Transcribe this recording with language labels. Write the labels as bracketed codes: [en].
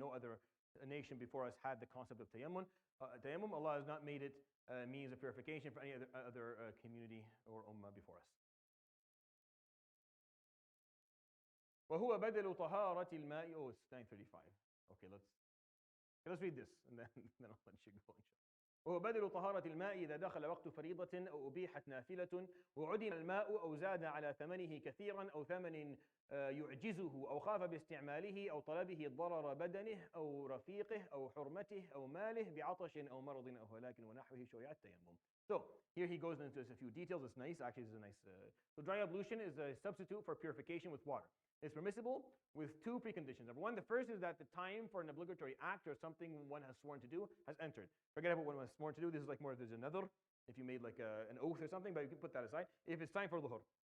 [en] No other nation before us had the concept of tayammum. Allah has not made it a means of purification for any other community or ummah before us. [ar] وهو بدل طهارة الماء. [en] Oh, it's 9:35. Okay, let's read this, and then I'll let you go. [ar] وهو بدل طهارة الماء إذا دخل وقت فريضة أو أبيحت نافلة وعدم الماء أو زاد على ثمنه كثيرا أو ثمن يعجزه أو خاف باستعماله أو طلبه ضرر بدنه أو رفيقه أو حرمته أو ماله بعطش أو مرض أو هلاك ونحوه شرع التيمم. [en] So here he goes into a few details. It's nice. Actually, this is a nice. So dry ablution is a substitute for purification with water. It's permissible with two preconditions. Number one, the first is that the time for an obligatory act or something one has sworn to do has entered. Forget about what one has sworn to do. This is like more, there's another, if you made like an oath or something, but you can put that aside. If it's time for dhuhr.